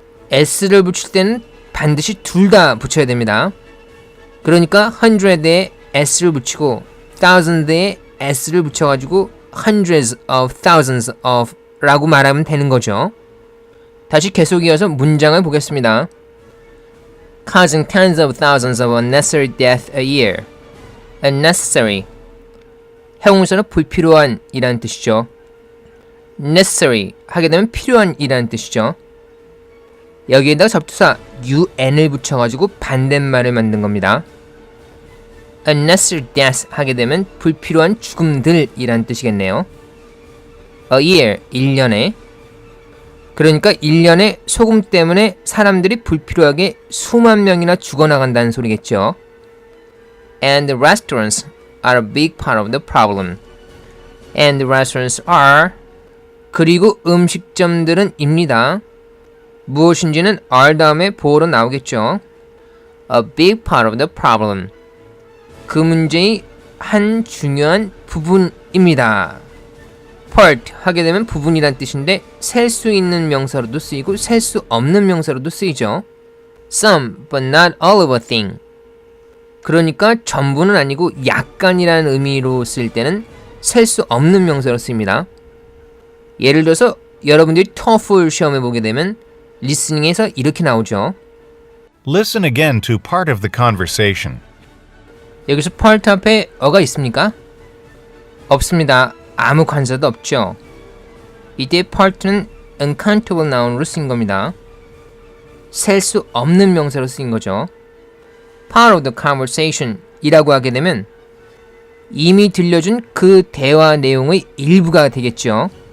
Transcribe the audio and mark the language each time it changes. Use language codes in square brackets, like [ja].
[ko] s를 붙일 때는 반드시 둘 다 붙여야 됩니다. 그러니까 100에 s를 붙이고 1000에 s를 붙여가지고 [en] hundreds of thousands of [ko] 라고 말하면 되는 거죠. 다시 계속 이어서 문장을 보겠습니다. [en] Causing tens of thousands of unnecessary death a year. unnecessary. [ko] 형용사는 불필요한 이라는 뜻이죠. necessary 하게 되면 필요한 이라는 뜻이죠. 여기에다가 접두사 un을 붙여가지고 반대말을 만든 겁니다. [en] unnecessary death [ko] 하게 되면 불필요한 죽음들 이라는 뜻이겠네요. A year, 1년에. 그러니까 1년에 소금 때문에 사람들이 불필요하게 수만 명이나 죽어나간다는 소리겠죠. [en] And the restaurants are a big part of the problem. And the restaurants are [ko] 그리고 음식점들은 입니다. 무엇인지는 are 다음에 보어로 나오겠죠. [en] A big part of the problem. [ko] 그 문제의 한 중요한 부분입니다. part 하게 되면 부분이란 뜻인데 셀 수 있는 명사로도 쓰이고 셀 수 없는 명사로도 쓰이죠. [en] Some but not all of a thing. [ko] 그러니까 전부는 아니고 약간이라는 의미로 쓸 때는 셀 수 없는 명사로 쓰입니다. 예를 들어서 여러분들이 TOEFL 시험에 보게 되면 리스닝에서 이렇게 나오죠. [en] Listen again to part of the conversation. [ko] 여기서 part 앞에 어가 있습니까? 없습니다. 아무 관사도 없죠. 이때 part는 uncountable noun으로 쓰인 겁니다. 셀 수 없는 명사로 쓰인 거죠. [en] part of the conversation [ko] 이라고 하게 되면 이미 들려준 그 대화 내용의 일부가 되겠죠.